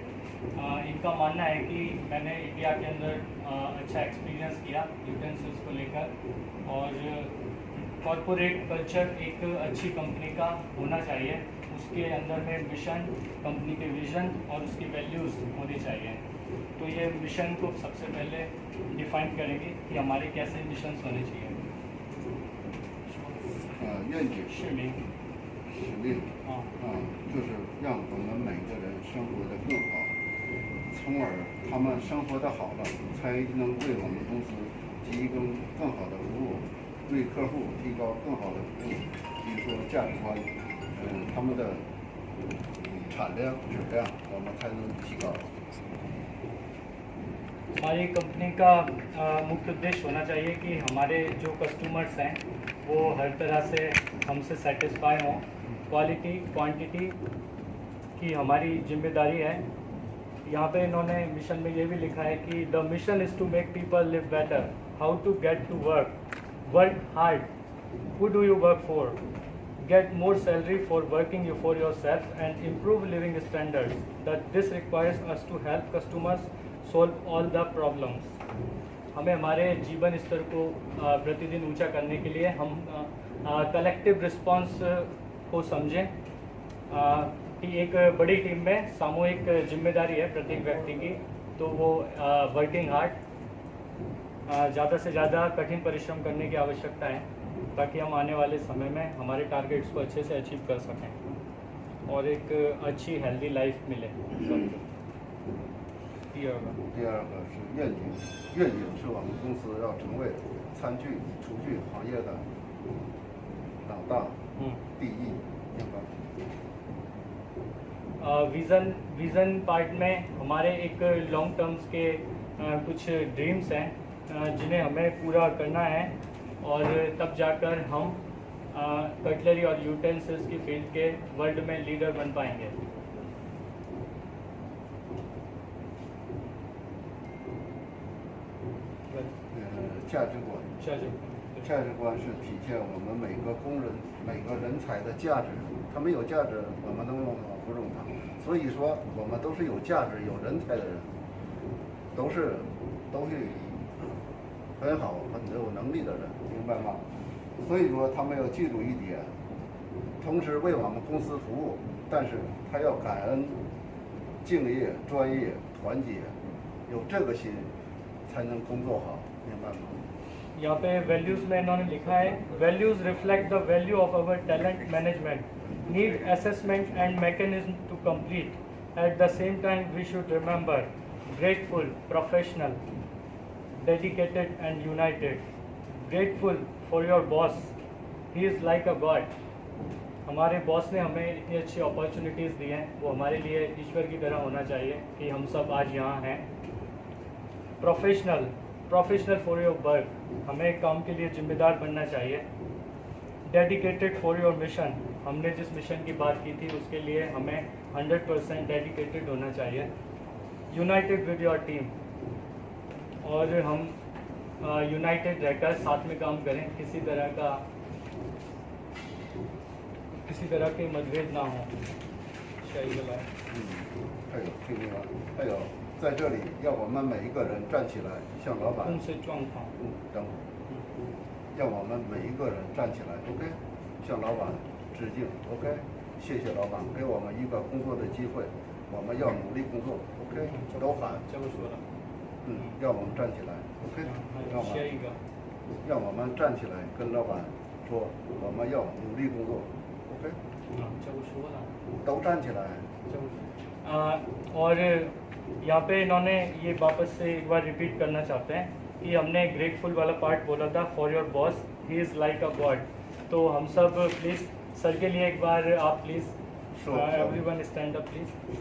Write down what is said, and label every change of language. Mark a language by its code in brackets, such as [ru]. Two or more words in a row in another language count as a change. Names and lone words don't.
[hi] इनका मानना है कि मैंने इंडिया के अंदर अच्छा एक्सपीरियंस किया यूटेंसिल्स को लेकर और [en] corporate culture [hi] एक अच्छी कंपनी का होना चाहिए, उसके अंदर में मिशन, कंपनी के विजन और उसकी वैल्यूज़ होनी चाहिए। तो ये मिशन को सबसे पहले डिफाइन करेंगे कि हमारे कैसे मिशंस होने चाहिए। [zh] 愿景使命使命啊，就是让我们每个人生活得更好，从而他们生活得好了，才能为我们公司提供更好的服务，为客户提高更好的服务，比如说价值观，他们的产量、质量，我们才能提高。 [hi] हमारी कंपनी का मुख्य उद्देश्य होना चाहिए कि हमारे जो कस्टमर्स हैं वो हर तरह से हमसे सेटिस्फाई हों। [en] quality quantity [hi] की हमारी जिम्मेदारी है। यहाँ पे इन्होंने मिशन में ये भी लिखा है कि [en] The mission is to make people live better, how to get to work hard, who do you work for, get more salary for working you for yourself and improve living standards, that this requires us to help customers solve all the problems। [hi] हमें हमारे जीवन स्तर को प्रतिदिन ऊंचा करने के लिए हम [en] collective response [hi] को समझें कि एक बड़ी टीम में सामूहिक जिम्मेदारी है प्रत्येक व्यक्ति की, तो वो [en] working hard, [hi] ज़्यादा से ज़्यादा कठिन परिश्रम करने की आवश्यकता है ताकि हम आने वाले समय में हमारे टारगेट्स को अच्छे से अचीव कर सकें और एक अच्छी [en] healthy life [hi] मिले सबको। [zh] 第二个是愿景，愿景是我们公司要成为餐具、厨具行业的老大，第一，明白？ [hi] विज़न पार्ट में हमारे एक [en] long terms [hi] के कुछ ड्रीम्स हैं जिन्हें हमें पूरा करना है और तब जाकर हम कटलरी और यूटेंसिल्स की फील्ड के वर्ल्ड में लीडर बन पाएंगे। [zh] 价值观，价值观是体现我们每个工人、每个人才的价值。他们有价值，我们能用好不用他。所以说，我们都是有价值、有人才的人，都是很好、很有能力的人，明白吗？所以说，他们要记住一点，同时为我们公司服务，但是他要感恩、敬业、专业、团结，有这个心，才能工作好，明白吗？ [hi] यहाँ पे वैल्यूज़ में इन्होंने लिखा है, [en] Values reflect the value of our talent management, need assessment and mechanism to complete. At the same time we should remember grateful, professional, dedicated and united. Grateful for your boss, he is like a god. [hi] हमारे बॉस ने हमें इतनी अच्छी अपॉर्चुनिटीज़ दी हैं, वो हमारे लिए ईश्वर की तरह होना चाहिए कि हम सब आज यहाँ हैं। [en] Professional for your work, [hi] हमें काम के लिए जिम्मेदार बनना चाहिए। [en] Dedicated for your mission, [hi] हमने जिस मिशन की बात की थी उसके लिए हमें 100% डेडिकेटेड होना चाहिए। [en] United with your team, [hi] और हम यूनाइटेड रहकर साथ में काम करें, किसी तरह के मतभेद ना हो। [zh] 下一个来。还有听明白？还有在这里要我们每一个人站起来，向老板。公司状况。等会儿。让我们每一个人站起来 ，OK， 向老板致敬 ，OK， 谢谢老板给我们一个工作的机会，我们要努力工作 ，OK， 都喊。这不说了。让我们站起来 ，OK，下一个。让我们站起来跟老板说，我们要努力工作 ，OK。这不说了。都站起来。 [hi] और यहाँ पे इन्होंने ये वापस से एक बार रिपीट करना चाहते हैं कि हमने ग्रेटफुल वाला पार्ट बोला था, [en] for your boss he is like a god. [hi] तो हम सब प्लीज़ सर के लिए एक बार आप [en] please everyone stand up please,